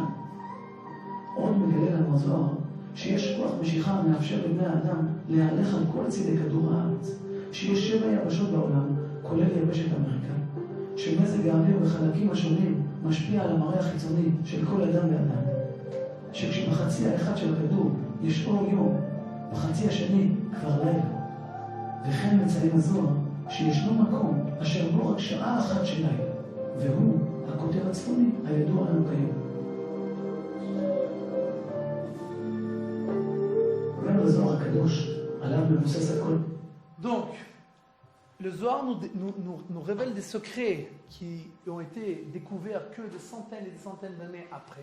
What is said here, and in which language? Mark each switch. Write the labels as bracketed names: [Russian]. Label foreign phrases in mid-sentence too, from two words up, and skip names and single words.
[Hebrew] עוד מגלה לנו הזוהר שיש כוח משיכה המאפשר לבני האדם להלך על כל צידי כדור הארץ, שיש 7 יבשות בעולם, כולל יבשת אמריקה, שמזג האוויר בחלקים השונים משפיע על המראה החיצוני של כל אדם ואדם, שכשבחצי האחד של הכדור יש אור יום, בחצי השני כבר לילה. וכן מציין הזוהר שישנו מקום אשר בו רק שעה אחת של לילה, והוא הקוטב הצפוני הידוע לנו כיום. [French] Donc, le Zohar nous révèle des secrets qui ont été découverts que des centaines et des centaines d'années après.